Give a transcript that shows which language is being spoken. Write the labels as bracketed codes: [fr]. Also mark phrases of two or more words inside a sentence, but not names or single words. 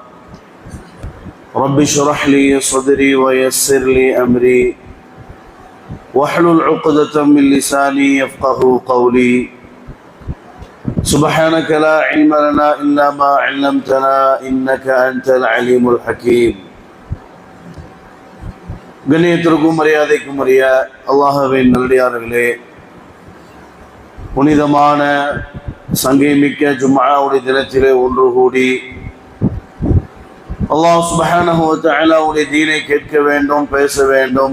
[ar] رب اشرح لي صدري ويسر لي أمري واحلل عقدة من لساني يفقه قولي. سبحانك لا علم لنا إلا ما علمتنا إنك أنت العليم الحكيم. [ta] கண்ணியத்திற்கும் மரியாதைக்கும் உரிய அல்லாஹ்வின் நல்லடியார்களே, புனிதமான சங்கைமிக்க ஜும்ஆவுடைய தினத்திலே ஒன்று கூடி [ar] الله سبحانه و تعالى [ta] தீனை கேட்க வேண்டும், பேச வேண்டும்.